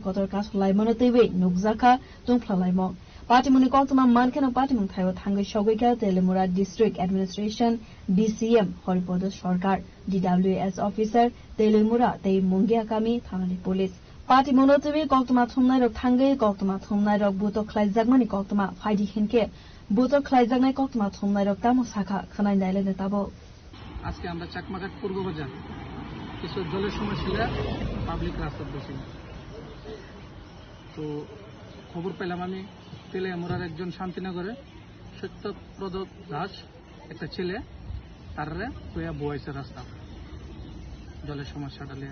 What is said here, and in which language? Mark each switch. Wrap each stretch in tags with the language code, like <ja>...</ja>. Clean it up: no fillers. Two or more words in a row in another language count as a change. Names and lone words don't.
<brx>कतर कासलायमनो तैबै नुगजाखा तुंफ्लालायमो पार्टीमुनि कक्तमा मानखेनो पार्टीमुं थायो थांगै सगैका तेलेमुरा</brx> <en>district administration</en> <brx>डीसीएम हरिपद सरकार</brx> <en>DWS officer</en> <brx>तेलेमुरा तै मुंगिया कामी थानानि पुलिस पार्टी मनोतुबि कक्तमा थुमनाय रक थांगै कक्तमा थुमनाय रक बुतो खलायजाकमानि कक्तमा फाइदि हिनके बुतो खलायजाकनाय कक्तमा थुमनाय रक तामो शाखा खनाय नायलेने ताबो</brx> <bn>আজকে আমরা চাকমাঘাট পূর্ব বাজার কিছু জলের সমস্যা পাবলিক রাস্তা বসে তো খবর পেলাম আমি তেলেমুরার একজন শান্তিনগরে সত্যপ্রদ দাস একটা ছেলে তাররে কইয়া বইছে রাস্তা জলের সমস্যাটা নিয়ে</bn>